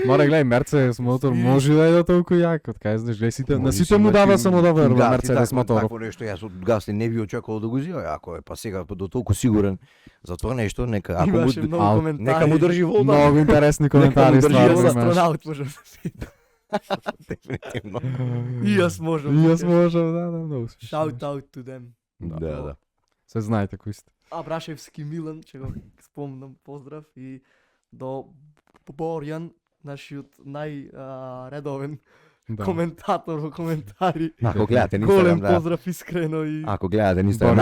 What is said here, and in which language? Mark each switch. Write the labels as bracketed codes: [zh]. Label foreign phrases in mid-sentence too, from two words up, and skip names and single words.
[mk] Мора гледај Мерцедес мотор може да е толку јак, од кај знаеш, гледај сите, на сите му дава само добар Мерцедес мотор. Такво нешто јас од Гасли не би очекувал да го зија, ако е па сега до толку сигурен за тоа нешто, нека ако му Имаше многу ал- коментари. нека му држи вода. Многу интересни коментари држи Јас стварно вода. имаш. астронавт можам да си. Дефинитивно. И јас можам. И јас можам, да, многу. [en] Shout out to them. [mk] Да, да. Се знаете кои сте. Абрашевски Милан, ќе го спомнам, поздрав и до Борјан, нашиот најредовен Да. коментатор во коментари. Ако гледате на Голем Инстаграм, да. поздрав искрено и Ако гледате на Инстаграм